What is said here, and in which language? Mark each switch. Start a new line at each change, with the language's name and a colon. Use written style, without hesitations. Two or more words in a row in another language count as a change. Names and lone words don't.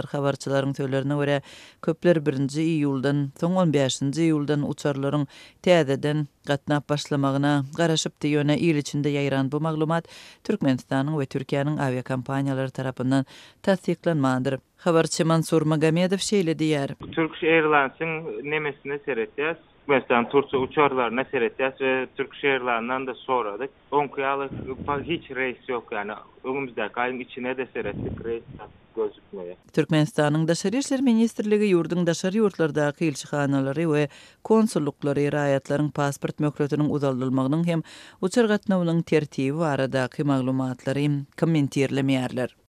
Turkmen: Habarçylaryň söýlerine görä, köpler 1-nji iýuldan, soň 15-nji iýuldan uçarlaryň täzeden gatnap başlamagyna garaşypdy ýöne ýyl içinde ýaýran. Bu maglumat Türkmenistanyň we Türkiýanyň aviakompaniýalary tarapyndan tasdiklanmadyr. Habarçy Mansur Magomedow şeýle diýär. Turkish Airlines'in nemesine seretýäs. Mesela Turkiye uçarlarına seretýäs ve Turkish Airlines'dan da soradyk.
Turkish: Onkuýaly hiç reis yok yani.
Turkmen: Öňümüzdäki aýyň içine de seretdik, reis gözükmeýär. Türkmenistanyň Daşary işler ministrligi ýurdun daşary ýurtlardaky elçihanalary we konsullukları raýatlaryň pasport möhletiniň uzaldylmagynyň hem uçar gatnawynyň tertibi baradaky maglumatlary kommentirlemeýärler.